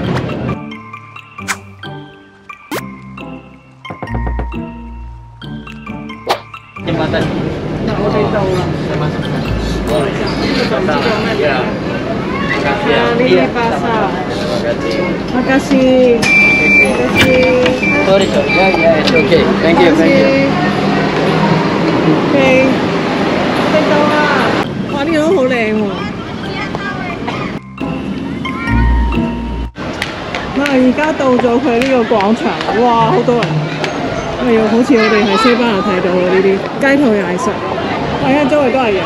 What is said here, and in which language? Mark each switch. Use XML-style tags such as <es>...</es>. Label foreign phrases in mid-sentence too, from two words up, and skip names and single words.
<yue>我哋到啦。呢個唔知叫咩名。呢啲巴沙。Makasih.</yue> <en>Sorry. Yeah, it's okay. Thank you.</en> <yue>OK， 我哋到啦。哇，呢個都好靚喎。而家到咗佢呢個廣場，哇，好多人。哎呀，好似我哋喺西班牙睇到嘅呢啲街頭藝術，大家周圍都係人。</yue>